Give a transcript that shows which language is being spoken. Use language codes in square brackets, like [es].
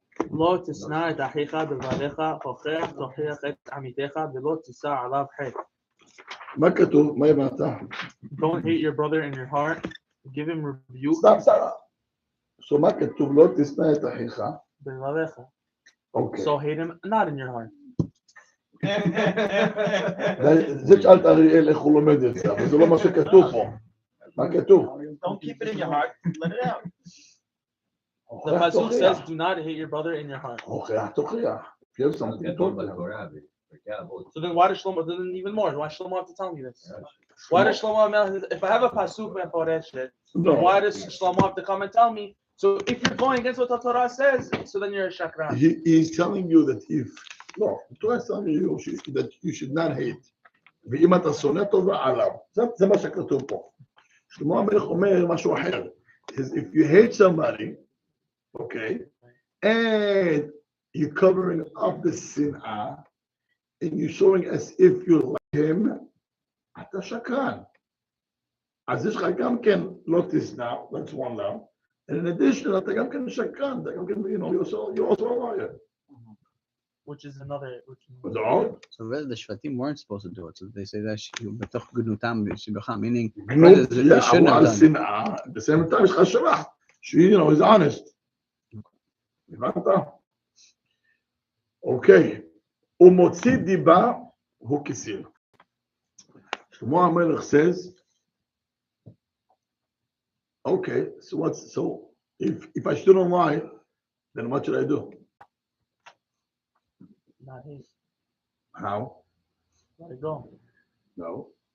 [he] לא תשנא את אחיך בלבביך, הוכח תוכיח את עמיתך, ולא תישא עליו חטא. מה כתוב? מה הבנת? [en] Don't hate your brother in your heart. Give him rebuke. [he] סתם. So מה כתוב? לא תשנא את אחיך. בלבביך. אוקיי. [en] So hate him not in your heart. [he] זה שאלת אריאל איך הוא לומד את זה, אבל זה לא מה שכתוב פה. מה כתוב? [en] Don't keep it in your heart. Let it out. The pasuk says, "Do not hate your brother in your heart." [he] הוכיח תוכיח. [en] If you have something to talk to him. So then, why does Shlomo? Then even more. Why does Shlomo have to tell me this? Why does Shlomo? If I have a pasuk meforeshet, No. why does Shlomo have to come and tell me? So if you're going against what the Torah says, so then you're a shakran. He's telling you that if no, the Torah is telling you that you should not hate. [he] ואם אתה שונא טובה עליו, זה מה שכתוב פה. שלמה המלך אומר משהו אחר. [en] If you hate somebody, okay, and you're covering up the sin'ah, and you're showing as if you like him, [he] אתה שקרן. אז יש לך גם כן לא תשנא, [en] that's one law, and in addition, [he] אתה גם כן שקרן, אתה גם כן, [en] you're also a liar. Which is another. No. So really, the Shvatim weren't supposed to do it. So they say that [he] בתוך גנותם שבחם, [en] meaning [he] גנות, [en] they shouldn't [he] אבל [en] have done. שנאה, at the same time [he] יש לך שבח, [en] he's honest. [he] הבנת? אוקיי, הוא מוציא דיבה, הוא כסיל. [en] שלמה המלך says, okay, so if I shouldn't lie, then what should I do? Not hate. How? Let it go. No.